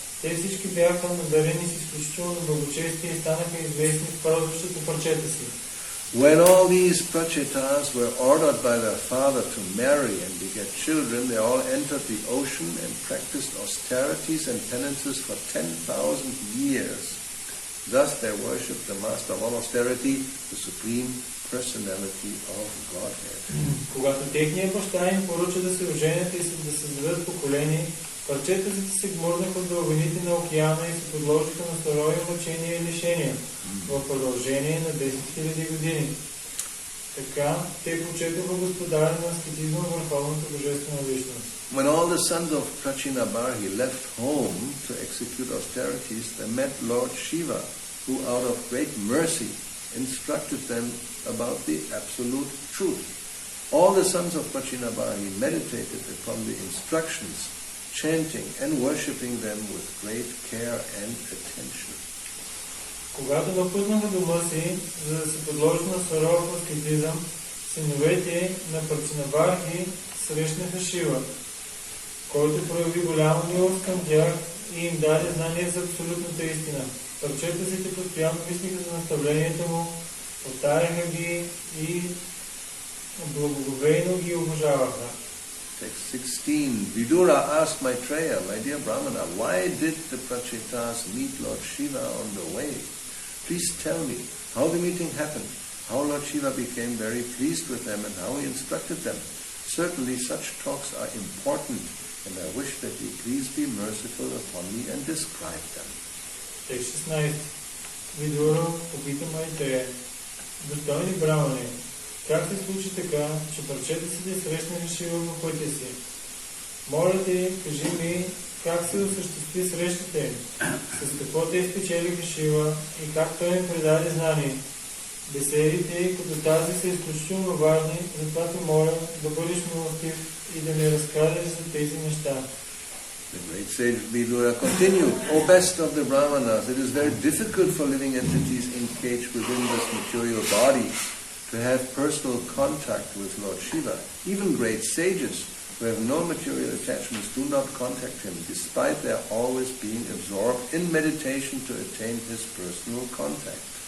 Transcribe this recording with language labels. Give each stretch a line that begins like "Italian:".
Bulgarian: Те всички бяха надарени с изключително благочестие и станаха известни в празващата парчета си.
English: When all these Prachetas were ordered by their father to marry and beget children, they all entered the ocean and practiced austerities and penances for 10,000 years. Thus they worshipped the master of all austerity, the supreme personality of Godhead.
Bulgarian: Когато техният баща им поръча да се оженят и да създадат поколение, парчетата се гмурнаха в дълбините на океана и се подложиха на сурови мъчения и лишения в продължение на 10 000 години. Така те почетоха господаря на аскетизма върховната божествена личност.
English: When all the sons of Prachinabarhi left home to execute austerities, they met Lord Shiva, who out of great mercy instructed them about the absolute truth. All the sons of Prachinabarhi meditated upon the instructions, chanting and worshipping them with great care and attention.
Bulgarian: Когато напуснаха дома си, за да се подложат на суров аскетизъм, синовете на Прачинабархи срещнаха Шива, който прояви голяма милост към тях и им даде знание за абсолютната истина. Парчетата постоянно мислиха за наставленията му, повтаряха ги и благоговейно ги обожаваха.
English: Text 16. Vidura asked Maitreya, my dear Brahmana, why did the Prachetas meet Lord Shiva on the way? Please tell me how the meeting happened, how Lord Shiva became very pleased with them, and how he instructed them. Certainly such talks are important, and I wish that you please be merciful upon me and describe them.
Bulgarian: Текст 16. Видура попита Майтрея, достойни брамани, как се случи така, че парчетата срещнаха Шива по пътя си? Моля те, кажи ми, как се осъществи срещата им, с какво те спечелиха Шива и как той им предаде знание. Беседите като тази са изключително важни, затова те моля да бъдеш милостив и да ми разкажеш за тези неща.
English: The great sage Vidura continued, O best of the Brahmanas, it is very difficult for living entities encaged within this material body to have personal contact with Lord Shiva. Even great sages who have no material attachments do not contact him, despite their always being absorbed in meditation to attain his personal contact.